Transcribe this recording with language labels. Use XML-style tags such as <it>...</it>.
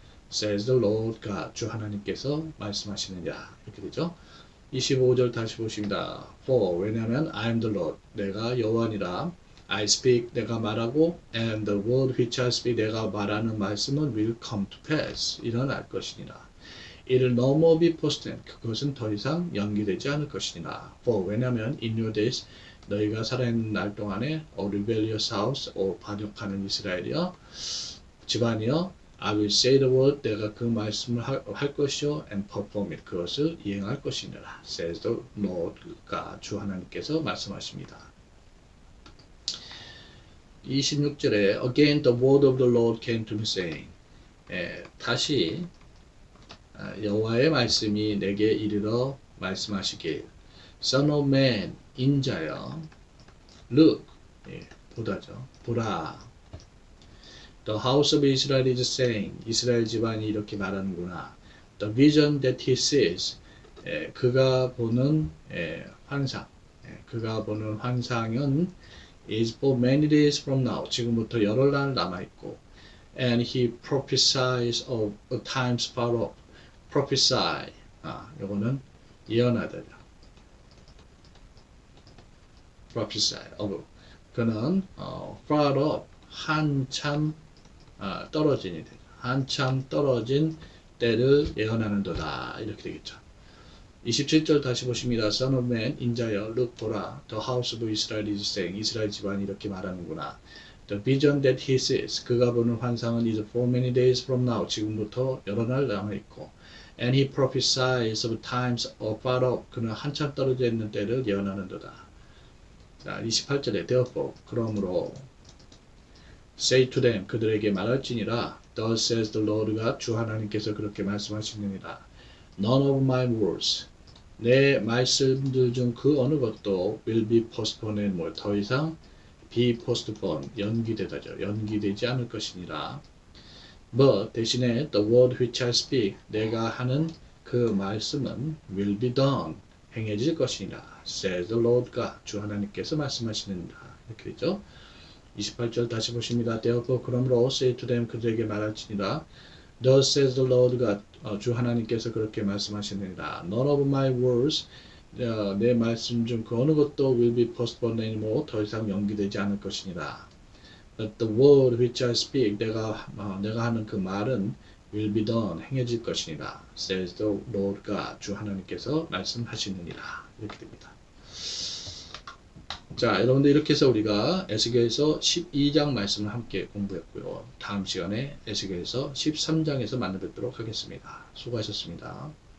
<en>Says the Lord God,</en> <ko>주 하나님께서 말씀하시느니라. 이렇게 되죠. 25절 다시 보십니다.</ko> <en>For</en> <ko>왜냐하면</ko> <en>I am the Lord</en> <ko>내가 여호와니라</ko> <en>I speak</en> <ko>내가 말하고</ko> <en>and the word which I speak</en> <ko>내가 말하는 말씀은</ko> <en>will come to pass</en> <ko>일어날 것이니라.</ko> <en>It will no more be postponed</en> <ko>그것은 더 이상 연기되지 않을 것이니라.</ko> <en>For</en> <ko>왜냐하면</ko> <en>in your days</en> <ko>너희가 살아있는 날 동안에</ko> <en>a rebellious house</en> <ko>반역하는 이스라엘이여 집안이여</ko> <en>I will say the word</en> <ko>내가 그 말씀을 할 것이요</ko> <en>and perform it</en> <ko>그것을 이행할 것이니라</ko> <en>says the Lord가</en> <ko>주 하나님께서 말씀하십니다. 26절에</ko> <en>Again the word of the Lord came to me saying</en> <ko>다시 여호와의 말씀이 내게 이르러 말씀하시길</ko> <en>Son of man</en> <ko>인자여</ko> <en>look</en> <ko>보다죠 보라</ko> <en>The house of Israel is saying</en> <ko>이스라엘 집안이 이렇게 말하는구나.</ko> <en>The vision that he sees,</en> <ko>그가 보는 환상, 그가 보는 환상은</ko> <en>is for many days from now,</en> <ko>지금부터 열흘날 남아있고,</ko> <en>and he prophesies of a times far off. prophesy,</en> <ko>요거는 예언하다.</ko> <en>prophesy of,</en> <ko>그는</ko> <en>far off,</en> <ko>한참 떨어진 이들, 한참 떨어진 때를 예언하는도다. 이렇게 되겠죠. 27절 다시 보십니다.</ko> <en>Son of man,</en> <ko>인자여,</ko> <en>look</en> <ko>보라.</ko> <en>The house of Israel is saying,</en> <ko>이스라엘 집안이 이렇게 말하는구나.</ko> <en>The vision that he sees,</en> <ko>그가 보는 환상은</ko> <en>is for many days from now,</en> <ko>지금부터 여러 날 남아있고,</ko> <en>and he prophesies of times far off,</en> <ko>그는 한참 떨어져 있는 때를 예언하는도다. 자, 28절에</ko> <en>therefore,</en> <ko>그러므로</ko> <en>say to them,</en> <ko>그들에게 말할지니라.</ko> <en>Thus says the Lord God,</en> <ko>주 하나님께서 그렇게 말씀하시느니라.</ko> <en>None of my words,</en> <ko>내 말씀들 중 그 어느 것도</ko> <en>will be postponed more,</en> <ko>더 이상</ko> <en>be postponed,</en> <ko>연기되다죠. 연기되지 않을 것이니라.</ko> <en>But</en> <ko>대신에</ko> <en>the word which I speak,</en> <ko>내가 하는 그 말씀은</ko> <en>will be done,</en> <ko>행해질 것이니라.</ko> <en>Says the Lord God,</en> <ko>주 하나님께서 말씀하시느니라. 이렇게 되죠. 28절 다시 보십니다.</ko> <en>Therefore,</en> <ko>그러므로</ko> <en>say to them,</en> <ko>그들에게 말할지니라.</ko> <en>Thus says the Lord God,</en> <ko>주 하나님께서 그렇게 말씀하시느니라.</ko> <en>None of my words,</en> <ko>내 말씀 중 그 어느 것도</ko> <en>will be postponed anymore,</en> <ko>더 이상 연기되지 않을 것이니라.</ko> <en>But the word which I speak,</en> <ko>내가 하는 그 말은</ko> <en>will be done,</en> <ko>행해질 것이니라.</ko> <en>Says the Lord God,</en> <ko>주 하나님께서 말씀하시느니라. 이렇게 됩니다. 자, 여러분들 이렇게 해서 우리가 에스겔서 12장 말씀을 함께 공부했고요. 다음 시간에 에스겔서 13장에서 만나 뵙도록 하겠습니다. 수고하셨습니다.</ko>